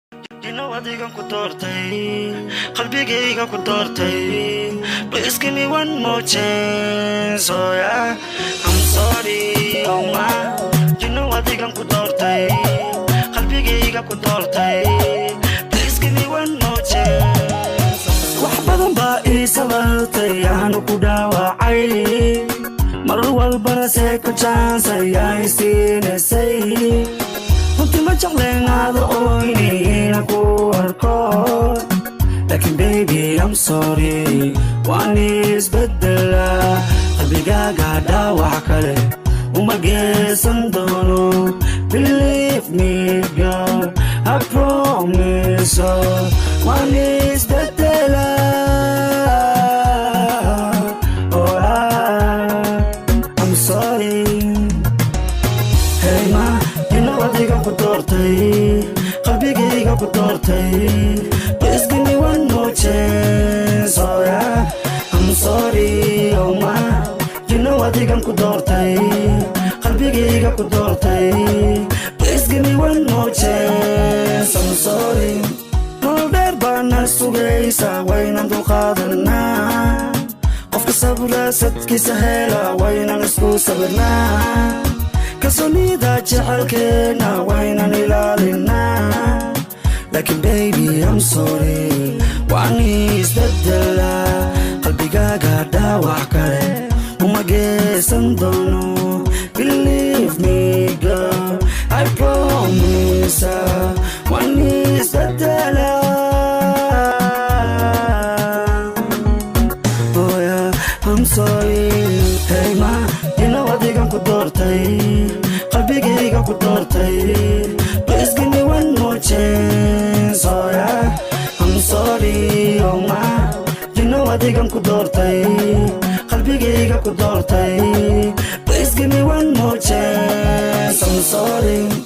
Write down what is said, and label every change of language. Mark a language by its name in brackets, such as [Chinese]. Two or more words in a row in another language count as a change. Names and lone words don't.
[English] You know [Somali] adigan ku doortay, qalbigayga ku doortay. [English] Please give me one more chance, oh yeah. I'm sorry, oh my. You know [Somali] adigan ku doortay, qalbigayga ku doortay. [English] Please give me one more chance. [Somali] Wax badan baa ii sabartay, aanu ku dhaawacay. Mar walbana [English] second chance [Somali] ayaa i siinaysay. Runtii ma jecleen aad ooyni inaan ku arko. [English] Laakiin baby, I'm sorry, [Somali] waan isbedelaa. Qalbigaaga dhaawac kale uma geysan doono. [English] Believe me, girl, I promise, oh, [Somali] waan isbedelaa. [English] Oh, I, I'm sorry. Hey ma, you know [Somali] adigan ku doortay, qalbigayga ku doortay. [English] Please give me one more chance, oh yeah. I'm sorry, oh ma, you know [Somali] adigan ku doortay, qalbigayga ku doortay. [English] Please give me one more chance, I'm sorry. [Somali] Nolol dheer baana sugaysa, waynan dulqaadanaa. Qofka sabra sadkiisa hela, waynan isku sabirnaa. Kalsoonida jecelkeena, waynan ilaalinaa. [English] Laakiin baby, I'm sorry, [Somali] waan isbedelaa. Qalbigaaga dhaawac kale uma geysan doono. [English] Believe me, girl, I promise, uh, [Somali] waan isbedelaa. [English] Oh yeah, I'm sorry. Hey ma, you know [Somali] adigan ku doortay, qalbigayga ku doortay. [English] Please give me one more chance, oh yeah. I'm sorry, oh ma, you know [Somali] adigan ku doortay, qalbigayga ku doortay. [English] Please give me one more chance, I'm sorry.